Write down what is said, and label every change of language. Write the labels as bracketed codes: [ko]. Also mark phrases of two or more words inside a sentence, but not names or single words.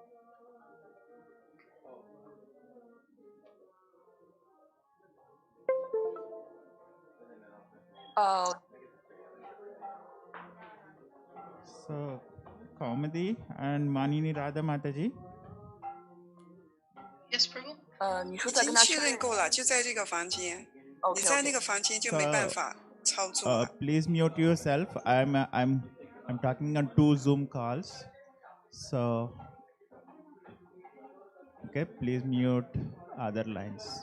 [en] So Kaumadi and Manini Radha Mataji. Yes, Prabhu. [zh] 你说再跟他已经确认过了，就在这个房间。你 OK 在那 OK。个房间就没办法操作了。 [en] Please mute yourself. I'm I'm talking on 2 Zoom calls. So, okay, please mute other lines.